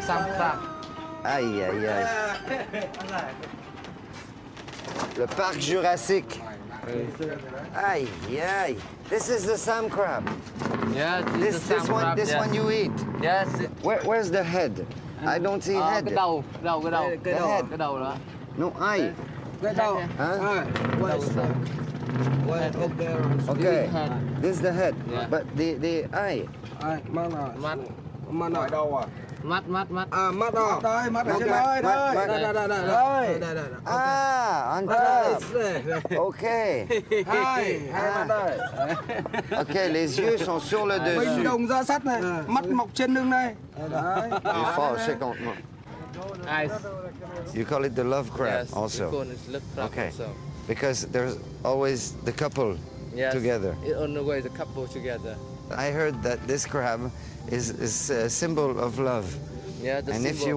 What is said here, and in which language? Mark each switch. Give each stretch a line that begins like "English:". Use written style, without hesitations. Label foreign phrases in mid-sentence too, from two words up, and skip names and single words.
English: Some crab.
French: Aïe, aïe, aïe. Le parc Jurassique. Aïe, aïe.
English: This is the Sam crab. Yeah, this one you eat. Yes. Where's the head? I don't see head.
Vietnamese: Cái đầu. Cái đầu đó.
English: No, eye.
Vietnamese: Cái đầu.
English: Huh? Well, up there. Okay, this is the head. Yeah. But the eye.
Vietnamese: Mắt ở đâu à? Mắt. À, mắt đó. Đây, mắt ở trên đây. Đây.
English: Ah, on top. Okay.
Vietnamese: Hai mắt đây.
French: Okay, les yeux sont sur le
Vietnamese: Bình
French: dessus.
Vietnamese: đồng ra sắt này, mắt mọc trên lưng này. Đấy.
French: Il fâché contre moi.
English: Eyes. You call it the love crab Yes, also. Look crab Okay. also. Because there's always the couple Yes. together. On the way, the couple together. I heard that this crab is a symbol of love. Yeah, the And if symbol